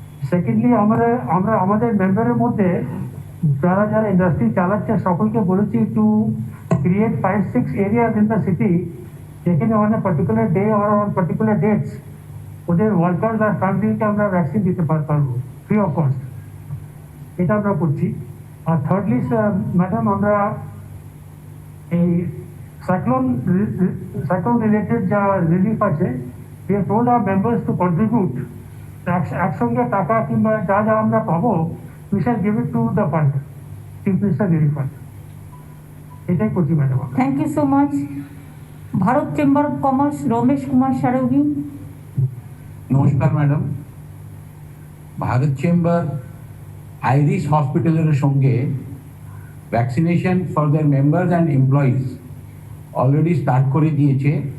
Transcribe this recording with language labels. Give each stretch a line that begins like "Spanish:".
Bangla: Secondly আমরা আমাদের মেম্বারের মধ্যে যারা যারা ইন্ডাস্ট্রি চালাচ্ছে সকলকে বলেছি
English: to create 5-6 areas in the city,
Bangla: যেখানে
English: on a particular day or on particular dates
Bangla: ওদের ওয়ার্কার্স আর ফ্যামিলিকে আমরা ভ্যাকসিন দিতে পারবো
English: Free of cost.
Bangla: এটা আমরা করছি। আর থার্ডলি ম্যাডাম, আমরা এই সাইক্লোন রিলেটেড যা রিলিফ আছে,
English: we have told our members to contribute
Bangla: একসঙ্গে টাকা কিংবা যা যা আমরা পাবো,
English: we shall give it to the fund, Chief Minister Relief Fund।
Bangla: এটাই করছি madam.
English: Thank you so much.
Bangla: Bharat chamber of commerce Ramesh Kumar sarangi. নমস্কার ম্যাডাম। ভারত চেম্বার আইরিশ হসপিটালের সঙ্গে vaccination
English: for their members and employees
Bangla: already start করে দিয়েছে।